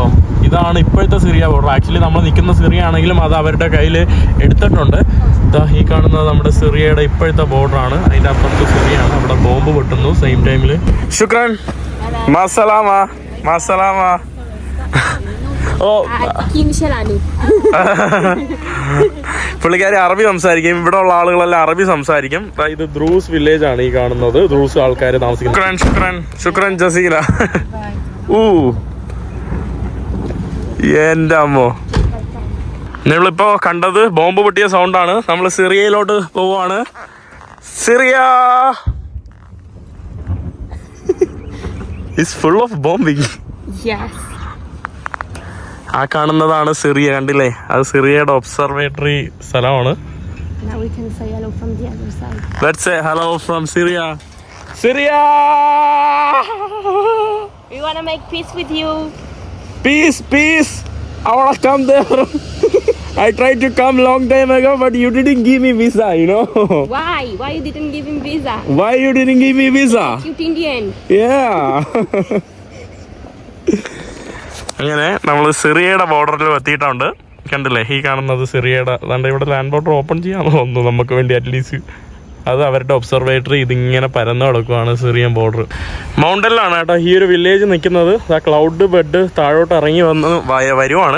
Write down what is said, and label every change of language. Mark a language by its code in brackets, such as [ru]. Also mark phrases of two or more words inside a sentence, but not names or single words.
[ml] ഇതാണ് ഇപ്പോഴത്തെ സിറിയ ബോർഡർ. ആക്ച്വലി നമ്മൾ നിൽക്കുന്ന സിറിയ ആണെങ്കിലും അത് അവരുടെ കയ്യിൽ എടുത്തിട്ടുണ്ട്. ഈ കാണുന്നത് നമ്മുടെ സിറിയയുടെ ഇപ്പോഴത്തെ ബോർഡറാണ്. അതിന്റെ അപ്പുറത്ത് സിറിയാണ്. അവിടെ ബോംബ് പൊട്ടുന്നു [en] same time. [ml] ശുക്രൻ. [ar] مع السلامة. ഓ, [he] העתיקים שלנו. [ml] പുള്ളിക്കാരി അറബി സംസാരിക്കും. ഇവിടെ ഉള്ള ആളുകളെല്ലാം അറബി സംസാരിക്കും. ഇത് ദ്രൂസ് വില്ലേജ് ആണ് ഈ കാണുന്നത്. ദ്രൂസ് ആൾക്കാർ താമസിക്കുന്നത്. [ar] شكرا جزيلا. [ml] എന്റെ അമ്മോ. നമ്മളിപ്പോ കണ്ടത് ബോംബ് പൊട്ടിയ സൗണ്ടാണ്. നമ്മൾ സിറിയയിലോട്ട് പോവാണ്. സിറിയ [en] is full of bombing. Yes. [ml] ആ കാണുന്നതാണ് സിറിയ. കണ്ടില്ലേ, അത് സിറിയയുടെ ഒബ്സർവേറ്ററി സ്ഥലമാണ്. [en] Now we can say hello from the other side. Let's say hello from Syria. Syria! We want to make peace with you. Peace. I want to come there. I tried to come long time ago, but you didn't give me visa, you know. Why? Why you didn't give him visa? Why you didn't give me visa? Cute Indian. Yeah. [ml] അങ്ങനെ നമ്മൾ സിറിയയുടെ ബോർഡറിൽ എത്തിയിട്ടുണ്ട്. കണ്ടില്ലേ, ഈ കാണുന്നത് സിറിയയുടെ. അതുകൊണ്ട് ഇവിടെ [en] land border open [ml] ചെയ്യാമെന്ന് തോന്നുന്നു നമുക്ക് വേണ്ടി. അറ്റ്ലീസ്റ്റ് അത് അവരുടെ ഒബ്സർവേറ്ററി. ഇതിങ്ങനെ പരന്നു കിടക്കുവാണ് [en] Syrian border. [ml] മൗണ്ടനിലാണ് കേട്ടോ ഈ ഒരു വില്ലേജ് നിൽക്കുന്നത്. ആ [en] cloud bed [ml] താഴോട്ട് ഇറങ്ങി വന്ന് വരുവാണ്.